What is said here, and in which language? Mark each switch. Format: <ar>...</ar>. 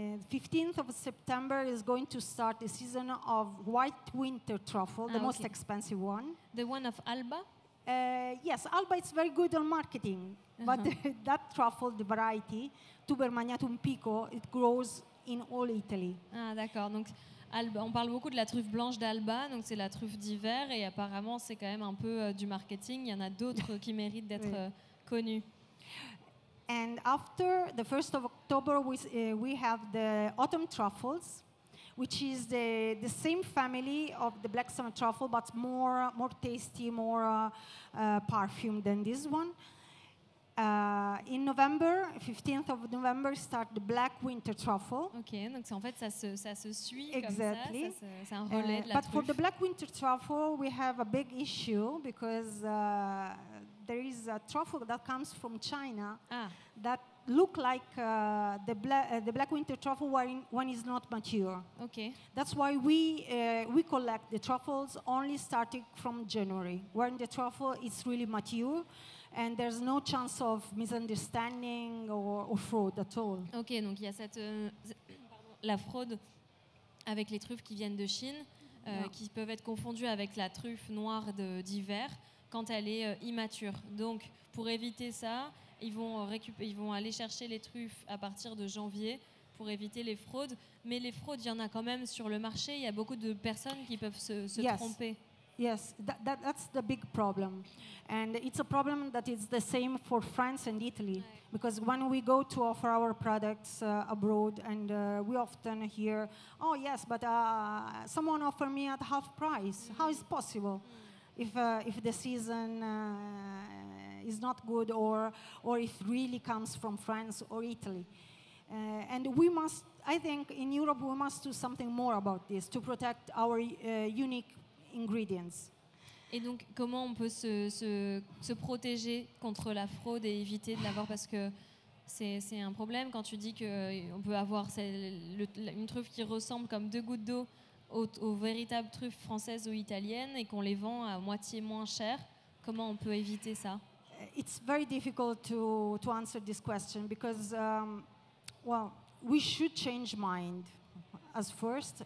<en>15th of September is going to start the season of white winter truffle, the most expensive one. The one of Alba? Yes, Alba is very good on marketing, but that truffle, the variety, Tuber magnatum pico, it grows in all Italy.</en> <fr>Ah, d'accord. Donc, Alba, on parle beaucoup de la truffe blanche d'Alba, donc c'est la truffe d'hiver, et apparemment c'est quand même un peu du marketing. Il y en a d'autres qui méritent d'être connus.</fr> <en>And after the 1st of October, we have the autumn truffles, which is the same family of the black summer truffle, but more tasty, more perfumed than this one. In November, 15th of November, start the black winter truffle.</en> <fr>Ok, donc en fait ça se suit</fr> <en>exactly.</en> <fr>Comme ça, c'est un relais de la</fr> <en>but</en> <fr>truffe.</fr> <en>For the black winter truffle, we have a big issue because there is a truffle that comes from China that look like the black winter truffle when it's not mature. Okay. That's why we collect the truffles only starting from January, when the truffle is really mature, and there's no chance of misunderstanding or fraud at all.</en> <fr>Ok, donc il y a cette la fraude avec les truffes qui viennent de Chine, qui peuvent être confondues avec la truffe noire d'hiver quand elle est immature. Donc, pour éviter ça, ils vont aller chercher les truffes à partir de janvier pour éviter les fraudes. Mais les fraudes, il y en a quand même sur le marché. Il y a beaucoup de personnes qui peuvent se tromper.</fr> <en>Yes, that's the big problem. And it's a problem that is the same for France and Italy. Because when we go to offer our products abroad, and we often hear, oh yes, but someone offered me at half price. How is possible? If the season is not good, or if really comes from France or Italy. And we must, I think in Europe we must do something more about this to protect our unique ingredients.</en> <fr>Et donc comment on peut se protéger contre la fraude et éviter de l'avoir, parce que c'est un problème quand tu dis qu'on peut avoir une truffe qui ressemble comme deux gouttes d'eau aux véritables truffes françaises ou italiennes et qu'on les vend à moitié moins cher. Comment on peut éviter ça?</fr> <en>It's very difficult to answer this question because, well, we should change mind as first.</en>